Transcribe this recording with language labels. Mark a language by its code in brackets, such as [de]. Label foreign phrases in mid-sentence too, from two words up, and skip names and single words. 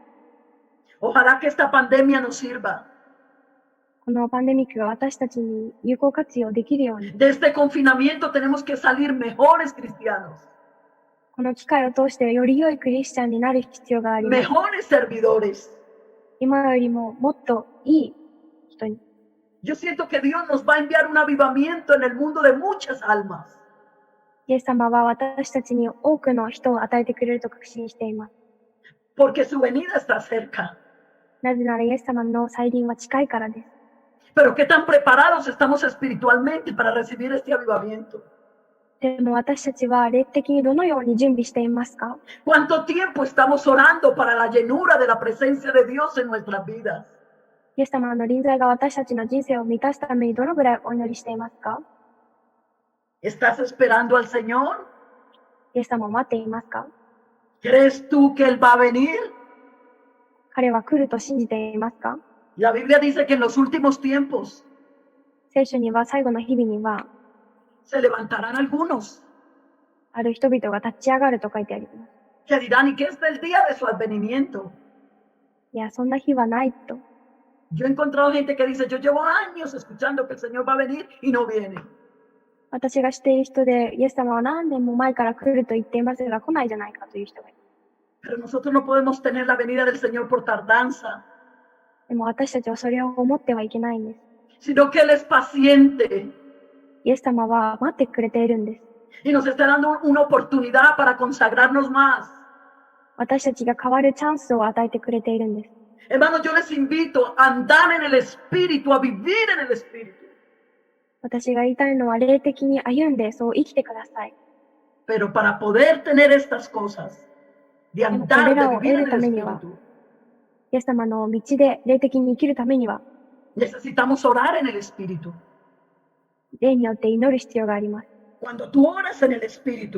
[es] Ojalá que esta pandemia nos sirva. [ja] このパンデミックが私たちに有効活用できるように、 [es] De este confinamiento tenemos que salir mejores cristianos, [ja] この機会を通してより良いクリスチャンになる必要があります。 [es] mejores servidores. [ja] 今よりももっといい人に。 [es] Yo siento que Dios nos va a enviar un avivamiento en el mundo de muchas almas. [ja] イエス様は私たちに多くの人を与えてくれると確信しています。 [es] Porque su venida está cerca. [ja] なぜならイエス様の再臨は近いからです。 [es] Pero qué tan preparados estamos espiritualmente para recibir este avivamiento. [ja] でも私たちは霊的にどのように準備していますか？ [es] ¿Cuánto tiempo estamos orando para la llenura de la presencia de Dios en nuestras vidas? [ja] イエス様の臨在が私たちの人生を満たすためにどのぐらいお祈りしていますか？ [es] ¿Estás esperando al Señor? [ja] イエス様を待っていますか？ [es] ¿Crees tú que Él va a venir? [ja] 彼は来ると信じていますか？ [es] La Biblia dice que en los últimos tiempos [ja] 聖書には最後の日々には、 [es] se levantarán algunos [ja] ある人々が立ち上がると書いてあります。 [es] que dirán, ¿y qué es del día de su advenimiento? [ja] いや、そんな日はないと。 [es] Yo he encontrado gente que dice, yo llevo años escuchando que el Señor va a venir y no viene. [ja] 私が知っている人で、イエス様は何年も前から来ると言っていますが、来ないじゃないかという人がいる。 [es] Pero nosotros no podemos tener la venida del Señor por tardanza, [ja] でも私たちはそれを思ってはいけないんです。 [es] sino que Él es paciente [ja] イエス様は待ってくれているんです。 [es] y nos está dando una oportunidad para consagrarnos más. [ja] 私たちが変わるチャンスを与えてくれているんです。 [es] Hermanos, yo les invito a andar en el Espíritu, a vivir en el Espíritu. [ja] 私が言いたいのは霊的に歩んでそう生きてください。 [es] Pero para poder tener estas cosas, de andar, de vivir en el Espíritu, [ja] イエス様の道で霊的に生きるためには、 [es] necesitamos orar en el Espíritu. [ja] 霊によって祈る必要があります。 [es] Cuando tú oras en el Espíritu,